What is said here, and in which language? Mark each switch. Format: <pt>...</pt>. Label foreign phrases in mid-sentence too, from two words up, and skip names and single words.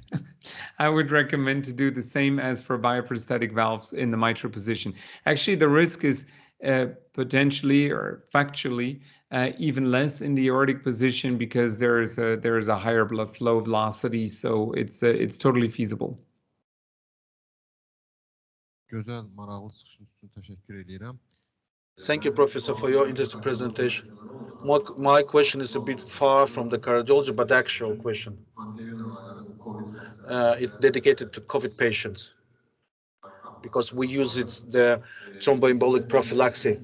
<en>I would recommend to do the same as for bioprosthetic valves in the mitral position. Actually, the risk is potentially or factually even less in the aortic position because there is a higher blood flow velocity, so it's totally feasible.</en> <az>Gözəl, maraqlı çıxışınız üçün təşəkkür edirəm.</az> <en>Thank you, Professor, for your interesting presentation. My question is a bit far from the cardiology, but actual question. It's dedicated to COVID patients because we use the thromboembolic prophylaxis.</en>